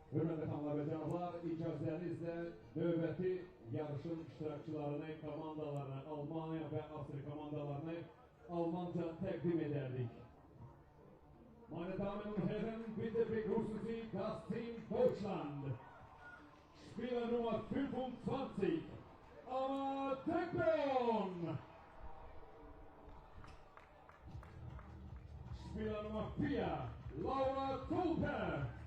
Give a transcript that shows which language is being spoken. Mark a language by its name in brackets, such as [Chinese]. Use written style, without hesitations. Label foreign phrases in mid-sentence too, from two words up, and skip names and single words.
[Azerbaijani] Hörmətli xanımlar və cənablar, icazənizlə növbəti yarışın iştirakçılarını, komandalarını, Almanya və Avstriya komandalarını Almanca təqdim edərdik. [German] Meine Damen und Herren, bitte begrüßen Sie das Team Deutschland. Spieler Nummer 25, Azerbaijan. Spieler Nummer 4, Laura Tulper.